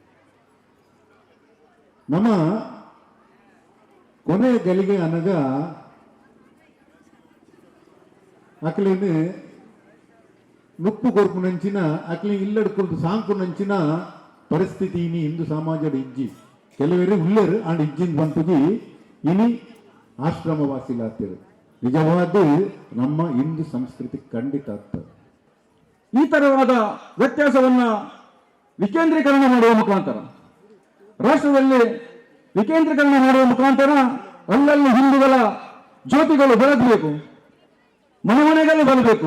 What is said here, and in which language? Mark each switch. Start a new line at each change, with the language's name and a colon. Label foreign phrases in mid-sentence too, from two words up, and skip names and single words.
Tulu: ನಮ್ಮ ಕೊನೆ ಗಳಿಗೆ ಅನಗ ಅಕ್ಲಿನ ನುಪ್ಪು ಕೊರ್ಪು ನಂಚಿನ ಅಕ್ಲಿ ಇಲ್ಲಡ್ಕೊಳ್ದು ಸಾಂಕು ನಂಚಿನ ಪರಿಸ್ಥಿತಿ ಇನಿ ಹಿಂದೂ ಸಮಾಜದ ಇಜ್ಜಿ ಕೆಲವರೇ ಉಳ್ಳರು ಆಂಡ್ ಇಜ್ಜಿನ ಬಂತುಗಿ ಇನಿ ಆಶ್ರಮವಾಸಿಲಾಗ್ತಿರು.
Kannada: ನಿಜವಾದ ನಮ್ಮ ಹಿಂದೂ ಸಂಸ್ಕೃತಿ ಖಂಡಿತ ಆಗ್ತದೆ. ಈ ತರವಾದ ವ್ಯತ್ಯಾಸವನ್ನ ವಿಕೇಂದ್ರೀಕರಣ ಮಾಡುವ ಮುಖಾಂತರ, ರಾಷ್ಟ್ರದಲ್ಲಿ ವಿಕೇಂದ್ರೀಕರಣ ಮಾಡುವ ಮುಖಾಂತರ ಅಲ್ಲಲ್ಲಿ ಹಿಂದೂಗಳ ಜ್ಯೋತಿಗಳು ಬೆಳಗಬೇಕು, ಮನೆಗಳಲ್ಲಿ ಬರಬೇಕು.